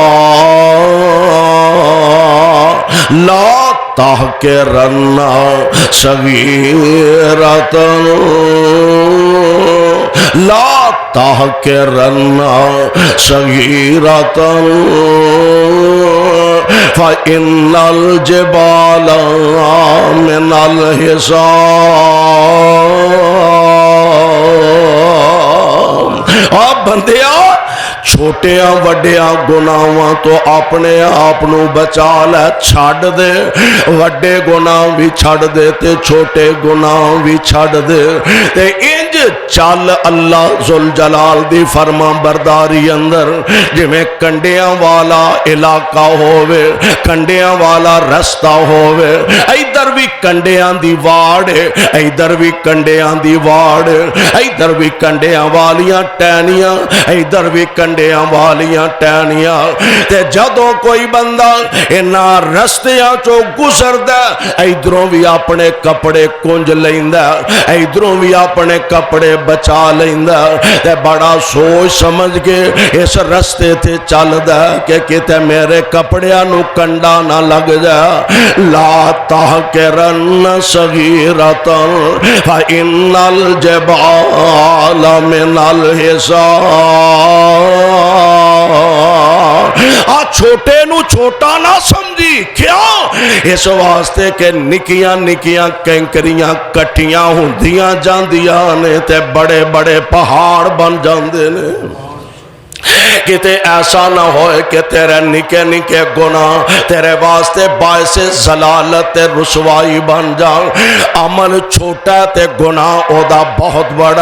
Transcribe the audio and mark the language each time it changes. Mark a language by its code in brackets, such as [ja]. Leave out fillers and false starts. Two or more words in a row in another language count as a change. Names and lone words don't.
[ar] لا تحقرن صغیرۃ لا تحقرن صغیرۃ فإن الجبال من الحصان. [pa] آپ بندیا چھوٹیاں وڈیاں گناہاں تو اپنے آپ نو بچا لے, چھڑ دے وڈے گناہ بھی چھڑ دے تے چھوٹے گناہ بھی چھڑ دے تے انج چل اللہ ذوالجلال دی فرما برداری اندر جویں کنڈیاں والا علاقہ ہووے, کنڈیاں والا رستہ ہووے, ادھر بھی کنڈیاں دی واڑ ادھر بھی کنڈیاں دی واڑ ادھر بھی کنڈیاں والیاں ٹہنیاں ادھر بھی کنڈیاں والیاں ٹہنیاں تے جدوں کوئی بندہ انہاں رستیاں چوں گزردا ادھروں بھی اپنے کپڑے کنج لیندا ادھروں بھی اپنے کپڑے بچا لیندا تے بڑا سوچ سمجھ کے اس رستے تے چلدا کہ کتے میرے کپڑیاں نو کنڈا نہ لگ جا. [ar] لا تحقرن صغیرۃ فإن الجبال من الحصان. [pa] چھوٹے نو چھوٹا نہ سمجھی, کیوں؟ اس واسطے کہ نکیاں نکیاں کینکریاں کٹیاں ہوندیاں جاندیاں نے تے بڑے بڑے پہاڑ بن جاندے نے. کتے ایسا نہ ہوئے کہ تیرے نکے نکے گناہ تیرے واسطے باعث ضلالت رسوائی بن جان. عمل چھوٹا تے گناہ اودا بہت بڑا.